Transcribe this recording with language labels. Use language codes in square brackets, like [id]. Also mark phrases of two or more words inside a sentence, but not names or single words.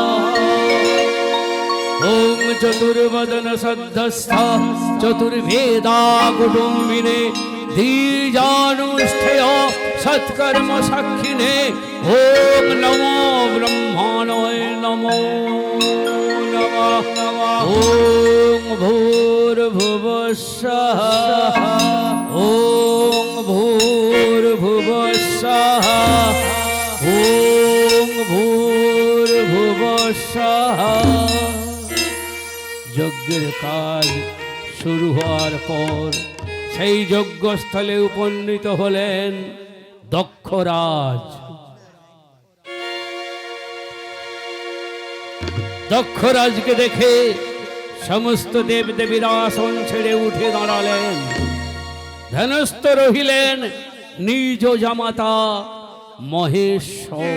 [sa] ओम चतुर्वदन सद्धस्थ चतुर्वेदा कुटुम्बिने धीजानुष्ठेय सत्कर्म साक्षिणे ओम नमो ब्रह्मणाय नमो नमः। ओम भूर्भुवः स्वः ओम भूर्भुवः स्वः ओम भूर्भुवः स्वः। [bn] যজ্ঞের কাজ শুরু হওয়ার পর সেই যজ্ঞস্থলে উপনীত হলেন দক্ষরাজ। দক্ষরাজকে দেখে সমস্ত দেবদেবীরা আসন ছেড়ে উঠে দাঁড়ালেন, ধ্যানস্থ রহিলেন নিজ জামাতা মহেশ্বর।